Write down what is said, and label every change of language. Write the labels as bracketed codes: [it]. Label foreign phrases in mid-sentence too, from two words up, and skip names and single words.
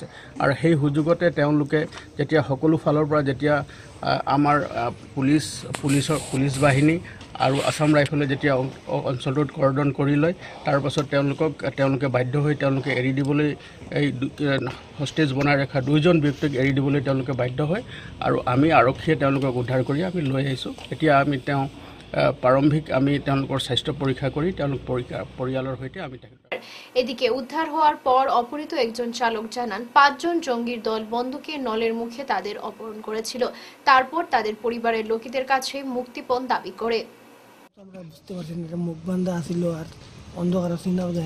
[as] আৰু সেই সুযোগতে তেওঁলোকে যেতিয়া সকলো ফালৰ পৰা যেতিয়া আমাৰ পুলিচ বাহিনী আৰু আছাম ৰাইফলে যেতিয়া অঞ্চলটোত কৰদন কৰি লয়, তাৰপাছত তেওঁলোকে বাধ্য হৈ তেওঁলোকে এৰি দিবলৈ, এই হষ্টেজ বনাই ৰখা দুইজন ব্যক্তিক এৰি দিবলৈ তেওঁলোকে বাধ্য হয়। আৰু আমি আৰক্ষীয়ে তেওঁলোকক উদ্ধাৰ কৰি আমি লৈ আহিছোঁ। এতিয়া আমি প্ৰাৰম্ভিক আমি তেওঁলোকৰ স্বাস্থ্য পৰীক্ষা কৰি তেওঁলোক পৰিয়ালৰ সৈতে আমি [bn] এদিকে উদ্ধার হওয়ার পর অপহৃত একজন চালক জানান, 5 জন জঙ্গির দল বন্দুকের নলের মুখে তাদের অপহরণ করেছিল। তারপর তাদের পরিবারের লোকেদের কাছে মুক্তিপণ দাবি করে। আমরা বুঝতে পারছি না, এটা মুখ বান্ধা আসিল আর অন্ধকার চিনাও যায় না।